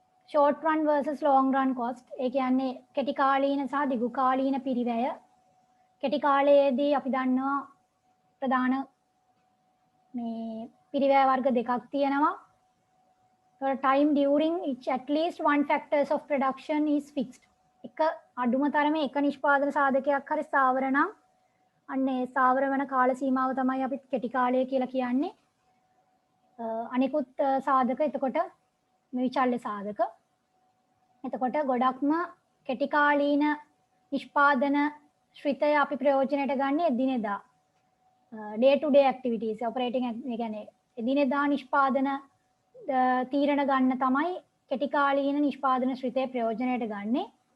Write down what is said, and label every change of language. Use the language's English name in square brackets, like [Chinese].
[English] short run versus long run cost. [Sinhala] ඒ කියන්නේ කෙටි කාලීන සහ දිගු කාලීන පිරිවැය. කෙටි කාලයේදී අපි දන්නවා ප්‍රධාන මේ පිරිවැය වර්ග දෙකක් තියෙනවා. [English] time during each at least one factors of production is fixed. [Sinhala] එක අඩුම තරමේ එක නිෂ්පාදන සාධකයක් හරි ස්ථාවර නම් අන්නේ ස්ථාවර වෙන කාල සීමාව තමයි අපි කෙටි කාලය කියලා කියන්නේ. අනිකුත් සාධක එතකොට මේ විචල්්‍ය සාධක. එතකොට ගොඩක්ම කෙටි කාලීන නිෂ්පාදන ශ්‍රිතය අපි ප්‍රයෝජනයට ගන්න එදිනෙදා [English] day to day activities operating [Sinhala] ඒ කියන්නේ එදිනෙදා නිෂ්පාදන තීරණ ගන්න තමයි කෙටි කාලීන නිෂ්පාදන ශ්‍රිතය ප්‍රයෝජනයට ගන්නේ.